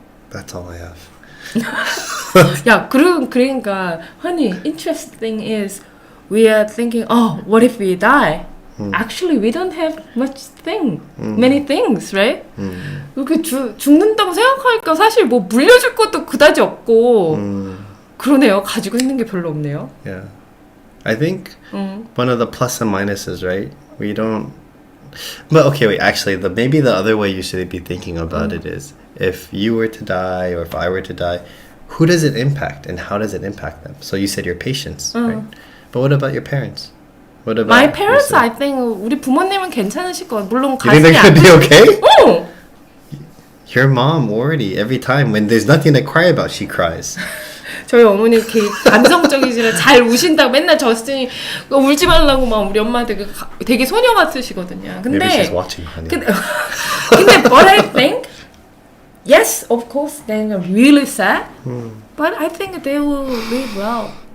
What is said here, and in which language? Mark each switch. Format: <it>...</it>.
<en>That's all I have.</en> <ko>야, 그러니까</ko> <en>honey, interesting is we are thinking, what if we die? Actually, we don't have many things, right?</en> <ko>이렇게 죽는다고 생각하니까 사실 뭐 물려줄 것도 그다지 없고 그러네요. 가지고 있는 게 별로 없네요.</ko> <en>Yeah. I think one of the plus and minuses, right? We don't... But okay, wait, actually, maybe the other way you should be thinking about it is if you were to die or if I were to die, who does it impact and how does it impact them? So you said your patients, right? But what about your parents? What about My parents, yourself? I think</en> <ko>우리 부모님은 괜찮으실 거예요. 물론</ko> <en>You think they're gonna be okay?</en> <ko>어!</ko> <en>Your mom already every time when there's nothing to cry about, she cries.</en> <ko>저희 어머니 이렇게 감성적이시라 잘 우신다고 맨날 저스틴이 울지 말라고 막 우리 엄마한테 되게 소녀 같으시거든요. 근데</ko> <en>Maybe she's watching, honey. 근데 but I think yes, of course, they're really sad. But I think they will live well.</en>